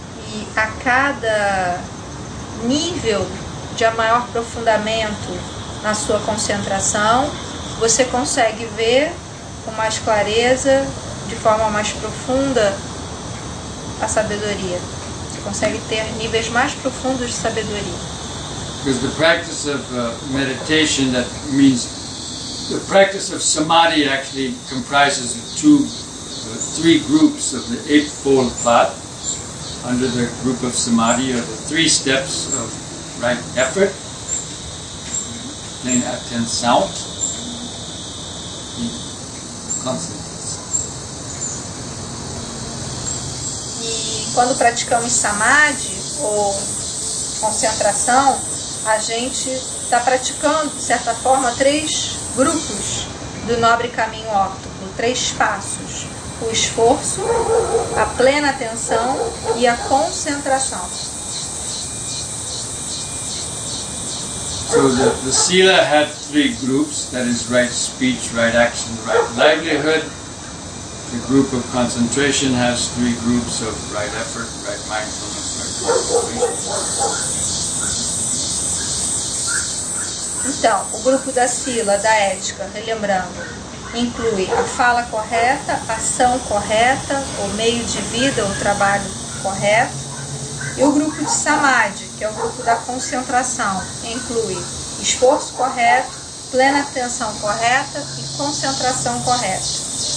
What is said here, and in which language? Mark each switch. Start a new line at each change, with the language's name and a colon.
Portuguese: E a cada nível de maior aprofundamento na sua concentração, você consegue ver com mais clareza, de forma mais profunda, a sabedoria. Você consegue ter níveis mais profundos de sabedoria.
English: Because the practice of meditation, that means the practice of samadhi actually comprises of three groups of the Eightfold Path. Under the group of samadhi are the 3 steps of right effort,
French: pleine attention,
Portuguese: e concentração. E quando praticamos samadhi ou concentração, a gente está praticando, de certa forma, 3 grupos do nobre caminho óptico, 3 passos: o esforço, a plena atenção e a concentração.
English: So the sila had 3 groups, that is right speech, right action, right livelihood. The group of concentration has 3 groups of right effort, right mindfulness, right concentration.
Portuguese: Então, o grupo da sila, da ética, relembrando, inclui a fala correta, a ação correta, o meio de vida, o trabalho correto. E o grupo de samadhi, que é o grupo da concentração, inclui esforço correto, plena atenção correta e concentração correta.